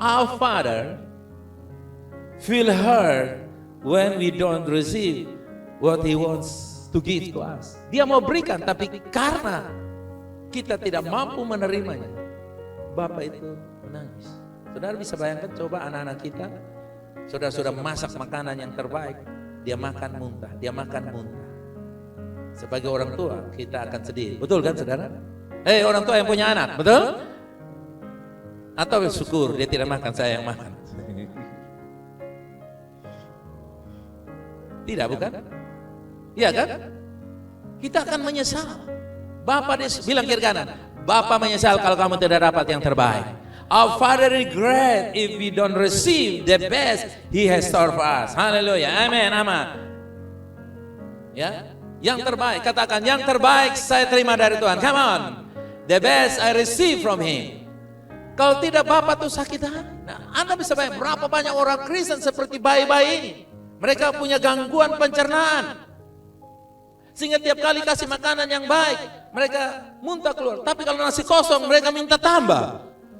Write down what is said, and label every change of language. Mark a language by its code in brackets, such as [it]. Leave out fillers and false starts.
[en] Our Father feel hurt when we don't receive what He wants to give to us. [id] Dia mau berikan, tapi karena kita tidak mampu menerimanya, Bapa itu menangis. Saudara bisa bayangkan, coba anak-anak kita, saudara sudah masak makanan yang terbaik, dia makan muntah, dia makan muntah. Sebagai orang tua kita akan sedih, betul kan saudara? Orang tua yang punya anak, betul? Atau syukur dia tidak makan, saya yang makan. Tidak, bukan? Iya kan? Kita akan menyesal. Bapak bilang kiri kanan, Bapak menyesal kalau kamu tidak dapat yang terbaik. [en] Our Father regret if we don't receive the best He has stored for us. [id] Haleluya, amin, amin. Ya. Yang terbaik, katakan yang terbaik saya terima dari Tuhan. [en] Come on. The best I receive from Him. [id] Kalau tidak Bapak tuh sakit hati. Nah, Anda bisa bayangkan berapa banyak orang Kristen seperti bayi-bayi ini. Mereka punya gangguan pencernaan. Sehingga tiap kali kasih makanan yang baik, mereka muntah keluar. Tapi kalau nasi kosong, mereka minta tambah.